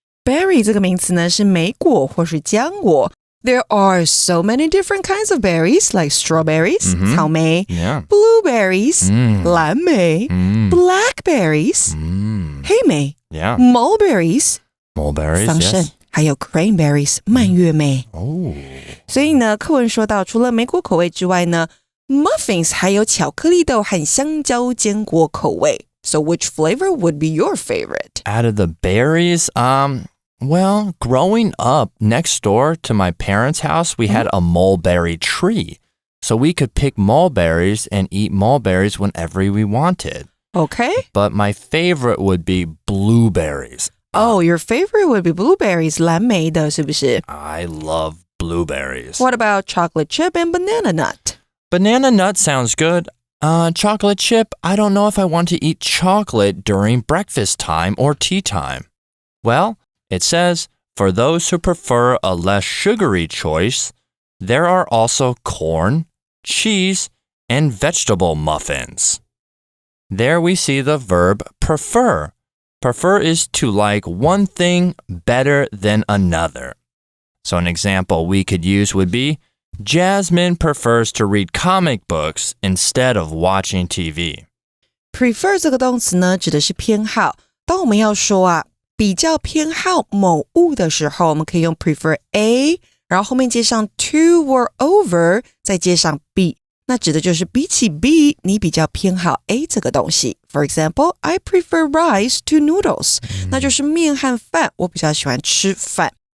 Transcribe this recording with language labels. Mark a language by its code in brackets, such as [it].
[en] Berry [zh] 这个名词呢是莓果或是浆果 [en] There are so many different kinds of berries like strawberries, 草莓 blueberries, 蓝莓 blackberries, 黑莓 mulberries, 桑葚 yes. [zh] 还有 cranberries, 蔓越莓 所以呢课文说到除了莓果口味之外呢Muffins 还有巧克力豆和香蕉坚果口味 [en] So which flavor would be your favorite? Out of the berries, well, growing up next door to my parents' house, we had a mulberry tree. So we could pick mulberries and eat mulberries whenever we wanted. Okay. But my favorite would be blueberries. Oh, your favorite would be blueberries, [zh] 蓝莓的是不是 [en] I love blueberries. What about chocolate chip and banana nut? Banana nut sounds good. Chocolate chip, I don't know if I want to eat chocolate during breakfast time or tea time. Well, it says, for those who prefer a less sugary choice, there are also corn, cheese, and vegetable muffins. There we see the verb prefer. Prefer is to like one thing better than another. So an example we could use would be, Jasmine prefers to read comic books instead of watching TV. [zh] Prefer 这个动词呢指的是偏好当我们要说比较偏好某物的时候我们可以用 prefer A 然后后面接上 to or over 再接上 B 那指的就是比起 B 你比较偏好 A 这个东西 [en] For example, I prefer rice to noodles [zh] 那就是面和饭我比较喜欢吃饭